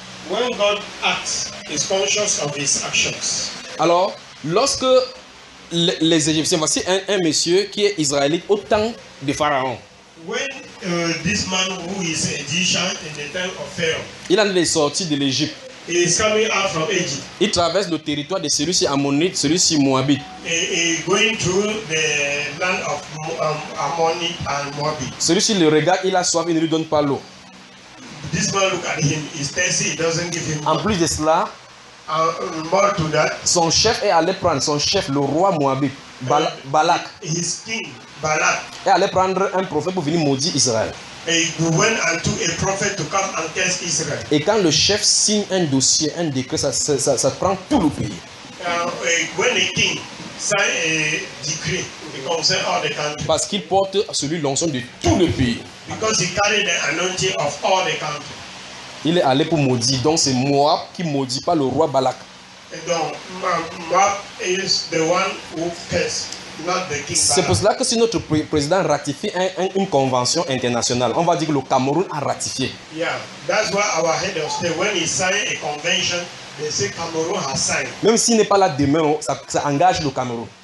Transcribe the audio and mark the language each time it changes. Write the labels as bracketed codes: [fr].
[en] When God acts, is conscious of his actions. [fr] Alors, lorsque les Égyptiens, voici un monsieur qui est israélite au temps de Pharaon. [en] When this man who is Egyptian in the time of Pharaoh. [fr] Il en est sorti de l'Égypte. [en] He is coming out from Egypt. [fr] Il traverse le territoire de celui-ci Ammonite, celui-ci Moabite. [en] He is going through the land of Ammonite and Moabite. [fr] Celui-ci le regarde, il a soif, il ne lui donne pas l'eau. [en] This man look at him, he's thirsty, he doesn't give him. [fr] En plus de cela, [en] more to that, [fr] son chef est allé prendre, son chef, le roi Moabit, Balak. [en] His king, Balak, [fr] est allé prendre un prophète pour venir maudire Israël. [en] And he went and took a prophet to come and curse Israel. [fr] Et quand le chef signe un dossier, un décret, ça prend tout le pays. [en] When a king signs a decree, it concerns all the country. [fr] Parce qu'il porte celui l'onction de tout le pays. [en] Because he carried the anointing of all the country. [fr] Il est allé pour maudire. Donc c'est Moab qui maudit pas le roi Balak. [en] Donc Moab is the one who curses, not the king. [fr] C'est pour cela que si notre président ratifie une convention internationale, on va dire que le Cameroun a ratifié. [en] Yeah, that's why our head of state, when he signed a convention, they say Cameroun has signed. [fr] Même s'il n'est pas là demain, ça engage le Cameroun.